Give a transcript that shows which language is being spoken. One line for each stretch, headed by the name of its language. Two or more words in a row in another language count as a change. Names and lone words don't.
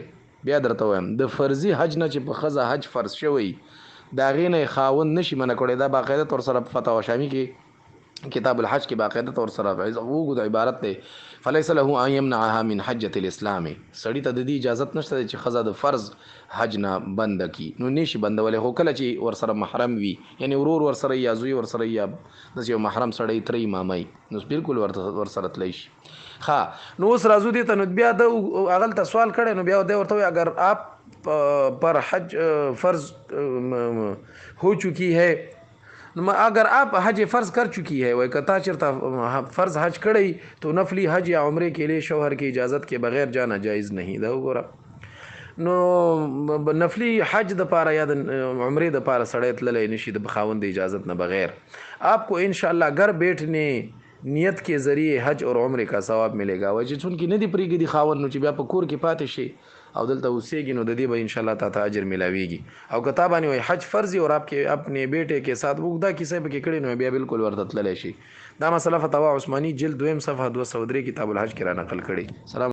Pashto: بیا درته وایم د فرضي حج نه چې په ښځه حج فرض شوی د هغې نه خاوند نشي منع کولی، دا باقاعده طور سره په فتاوا شامی کې کتاب الحج کې باقاعده طور سره اوږد عبارت دی،
Arabic: فلیس له ان یمنعها من حجة الاسلام،
Pashto: سړي ته د دې اجازت نشته چې ښځه د فرض حج نه بند کی، نو نشي بندولی، خو کله چې ورسره محرم وي، یعنی ورور ورسره یا زوی ورسره یا داسې یو محرم سړی تری مامای، نو بالکل ورسره تلی شي. ښه نو اوس راځو دې ته، نو بیا د هغه ته سوال کړی، نو بیا دی ورته وایي
Urdu: اگر آپ پر حج فرض ہو چکی ہے،
Pashto: اگر آپ حج فرض کر چکی ہے، وای کتا چرته فرض حج کړی
Urdu: تو نفلی حج یا عمرے کے لیے شوہر کی اجازت کے بغیر جانا جائز نہیں.
Pashto: دا وګوره نو نفلی حج د پاره یا د عمرې د پاره سړی تللی نشي د خاوند د اجازت نه بغیر.
Urdu: آپ کو انشاءاللہ گھر بیٹھنے نیت کے ذریعے حج اور عمرے کا ثواب ملے گا.
Pashto: وجه چون کې نه دی پرېږدي د خاوند، نو چې بیا په کور کې پاتې شي او دلته اوسېږي، نو د دې به انشاءاللہ تا اجر ملاویږي. او که تا باندې وایي حج فرض
Urdu: اور آپ کے اپنے بیٹے کے ساتھ
Pashto: اوږده کیسه پکې کړې، نو بیا بالکل ورته تللی شي. دا مسله فتاوا عثماني جلد 2 صفحه 203 کتاب الحج کې را نقل کړي. سلام.